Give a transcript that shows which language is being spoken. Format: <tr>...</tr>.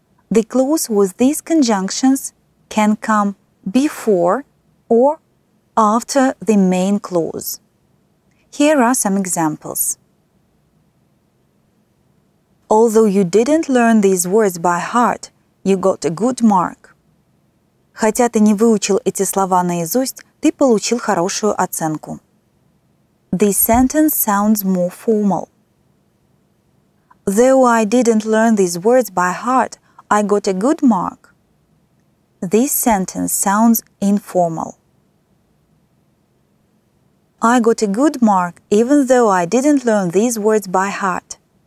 <en>The clause with these conjunctions can come before or after the main clause. Here are some examples. Although you didn't learn these words by heart, you got a good mark.</en> <ru>Хотя ты не выучил эти слова наизусть, ты получил хорошую оценку.</ru> <en>This sentence sounds more formal. Though I didn't learn these words by heart, I got a good mark. This sentence sounds informal. I got a good mark even though I didn't learn these words by heart.</en>